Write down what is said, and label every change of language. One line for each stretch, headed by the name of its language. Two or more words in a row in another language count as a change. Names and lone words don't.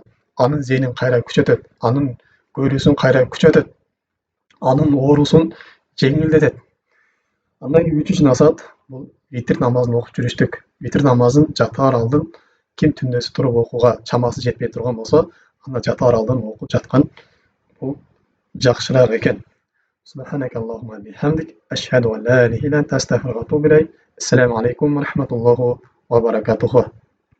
Kyrgyz: Анын зеhnин кайра күчөтөт, анын көрүүсүн кайра күчөтөт, анын оорусун жеңилдетет. Андан кийин үчүнчү насаат бул витр намазын окуп жүрүштүк. Витр намазын жатаар алдын ким түндөсү туруп окууга чамасы жетпей турган болсо, анда жатаар алдын окуп жаткан бул жакшыраак экен.
Arabic: سبحانك اللهم بحمدك أشهد أن لا إله إلا أنت أستغفرك وأتوب إليك. السلام عليكم ورحمة الله وبركاته.